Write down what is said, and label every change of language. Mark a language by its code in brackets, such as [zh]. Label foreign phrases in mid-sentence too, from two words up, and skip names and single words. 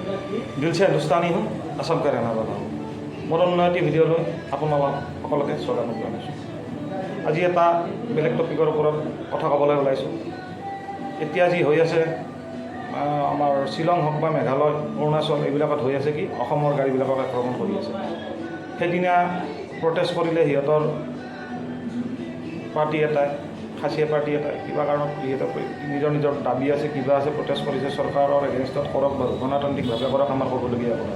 [hi] दिल से हिंदुस्तानी हूँ असम का रहने वाला हूँ मोर उन्नति [as] ভিডিঅ'লৈ আপোনালোক সকলোকে স্বাগতম জনাইছোঁ। আজি এটা বেলেগ টপিকৰ ওপৰত কথা ক'বলৈ ওলাইছোঁ। এতিয়া যি হৈ আছে আমাৰ শ্বিলং হওক বা মেঘালয় অৰুণাচল এইবিলাকত হৈ আছে কি অসমৰ গাড়ীবিলাকক আক্ৰমণ কৰি আছে। সেইদিনা প্ৰটেষ্ট কৰিলে সিহঁতৰ পাৰ্টি এটাই খাচীয়া পাৰ্টি এটাই কিবা কাৰণত সিহঁতৰ নিজৰ দাবী আছে কিবা আছে প্ৰটেষ্ট কৰিছে চৰকাৰৰ এগেইনষ্টত কৰক বাৰু গণতান্ত্ৰিকভাৱে কৰক আমাৰ কৰিবলগীয়া কথা।